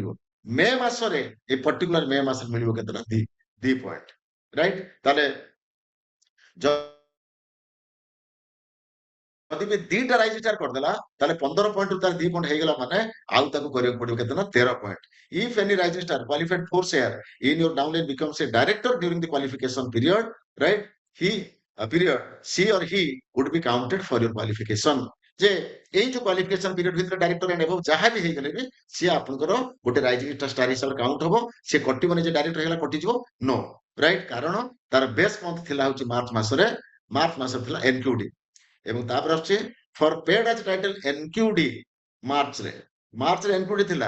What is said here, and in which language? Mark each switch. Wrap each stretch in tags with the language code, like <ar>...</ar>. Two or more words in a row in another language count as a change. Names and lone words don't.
<or>ମେ ମାସରେ, ଏ ପର୍ଟିକୁଲାର ମେ ମାସରେ ମିଳିବ କେତେଟା?</or> <en>2 point, right.</en> <or>ତାହେଲେ ଯଦି ବି 2ଟା</or> <en>rising star</en> <or>କରିଦେଲା, ତାହେଲେ 15 ପଏଣ୍ଟରୁ ତାର 2 ପଏଣ୍ଟ ହେଇଗଲା, ମାନେ ଆଉ ତାକୁ କରିବାକୁ ପଡିବ କେତେ ନା 13 ପଏଣ୍ଟ।</or> <en>If any rising star qualified for share in your downline becomes a director during the qualification period, right, he period, she or he would be counted for your qualification।</en> <or>ଯେ ଏଇ ଯୋଉ</or> <en>qualification period</en> <or>ଭିତରେ</or> <en>director and above</en> <or>ଯାହା ବି ହେଇଗଲେ ବି ସିଏ ଆପଣଙ୍କର ଗୋଟେ</or> <en>rising star</en> <or>ହିସାବରେ କାଉଣ୍ଟ ହବ। ସିଏ କଟିବନି ଯେ ଡାଇରେକ୍ଟର ହେଇଗଲା କଟିଯିବ, नो, ରାଇଟ। କାରଣ ତାର</or> <en>base month</en> <or>ଥିଲା ହଉଛି ମାର୍ଚ୍ଚ ମାସରେ, ମାର୍ଚ୍ଚ ମାସରେ ଥିଲା ଏନକ୍ୟୁଡି, ଏବଂ ତାପରେ ଆସୁଛି</or> <en>for paid as title NQD,</en> <or>ମାର୍ଚ୍ଚରେ ଏନକ୍ୟୁଡି ଥିଲା।</or>